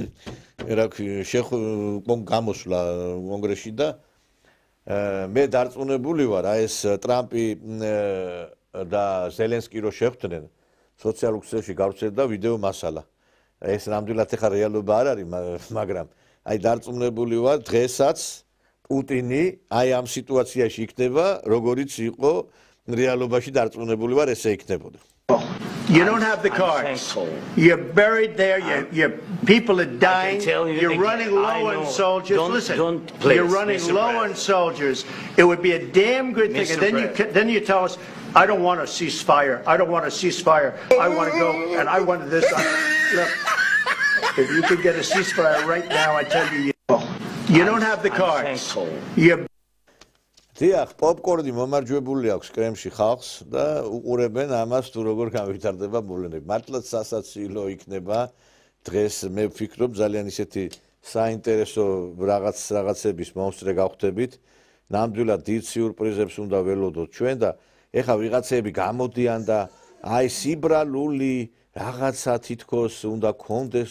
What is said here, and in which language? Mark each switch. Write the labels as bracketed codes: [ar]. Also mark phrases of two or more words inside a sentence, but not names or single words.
[ka] გამოსვლა კონგრესში და მე დარწმუნებული ვარ აი ეს ტრამპი და ზელენსკი რო შეხვდნენ სოციალურ ქსელში გავრცელდა ვიდეო მასალა ეს ნამდვილად ეხა რეალობა არ არის, მაგრამ აი დარწმუნებული ვარ დღესაც პუტინი აი ამ სიტუაციაში იქნება, როგორც იყო რეალობაში დარწმუნებული ვარ ესე იქნებოდა. [en] You don't have the cards. You're buried there. Your people are dying. You're running low on soldiers. Listen, you're running low on soldiers. It would be a damn good thing. And then you tell us, I don't want a ceasefire. I don't want a ceasefire. I want to go and I want this. Look, if you could get a ceasefire right now, I tell you, you don't have the cards. You're [ka] დიახ, პოპკორნი მომარჯვებული აქვს კრემში ხალხს და უყურებენ ამას თუ როგორ განვითარდება მოვლენები. მართლაც სასაცილო იქნება დღეს მე ვფიქრობ ძალიან ისეთი საინტერესო რაღაცების მომსწრე გავხდებით. ნამდვილად დიდ სიურპრიზებს უნდა ველოდოთ ჩვენ და ეხა ვიღაცები გამოდიან და აი სიბრალული რაღაცა თითქოს უნდა გქონდეს.